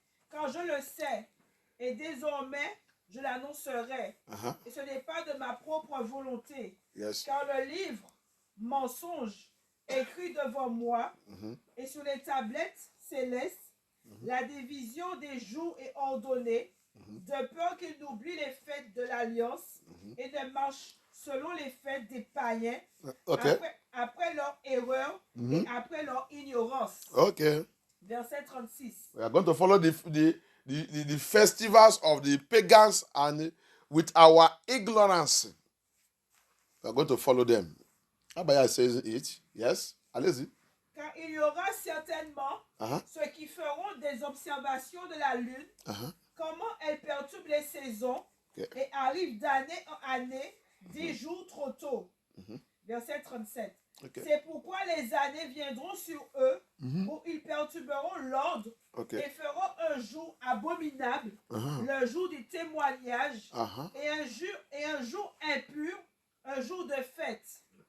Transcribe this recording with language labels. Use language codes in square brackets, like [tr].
[fr] Quand je le sais, et désormais je l'annoncerai, et ce n'est pas de ma propre volonté, car le livre mensonge écrit devant moi, et sur les tablettes célestes, la division des jours est ordonnée, de peur qu'ils n'oublient les fêtes de l'Alliance et ne marchent selon les fêtes des païens, après leur erreur et après leur ignorance. Verset 36. [en] We are going to follow the festivals of the pagans and with our ignorance. We are going to follow them. Abaya says it. Yes. [fr] Allez-y. Car il y aura certainement ceux qui feront des observations de la lune, comment elle perturbe les saisons et arrive d'année en année 10 jours trop tôt. Verset 37. C'est pourquoi les années viendront sur eux où ils perturberont l'ordre et feront un jour abominable, le jour du témoignage, et un jour impur, un jour de fête.